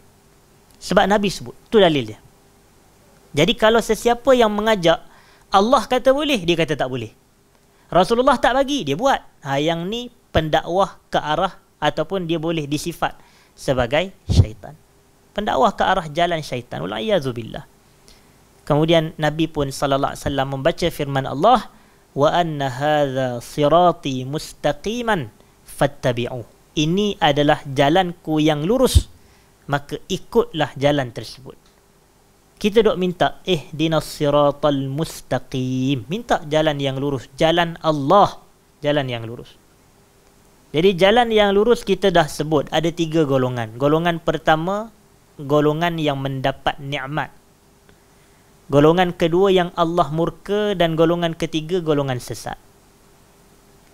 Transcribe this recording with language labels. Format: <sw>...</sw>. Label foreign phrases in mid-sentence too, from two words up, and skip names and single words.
<ms>Sebab Nabi sebut, itu dalil dia. Jadi kalau sesiapa yang mengajak, Allah kata boleh, dia kata tak boleh. Rasulullah tak bagi, dia buat. Yang ni pendakwah ke arah, ataupun dia boleh disifat sebagai syaitan. Pendakwah ke arah jalan syaitan. Wal'iyadzubillah. Kemudian Nabi pun</ms> <ar>صلى الله عليه وسلم</ar> <ms>membaca firman Allah,</ms> <ar>وأن هذا صراطي مستقيما فاتبعوا.</ar> <ms>Ini adalah jalanku yang lurus, maka ikutlah jalan tersebut. Kita dok minta</ms> <ar>اهدنا الصراط المستقيم,</ar> <ms>minta jalan yang lurus, jalan Allah, jalan yang lurus. Jadi jalan yang lurus kita dah sebut ada 3 golongan. Golongan pertama, golongan yang mendapat nikmat. Golongan kedua yang Allah murka, dan golongan ketiga golongan sesat.</ms>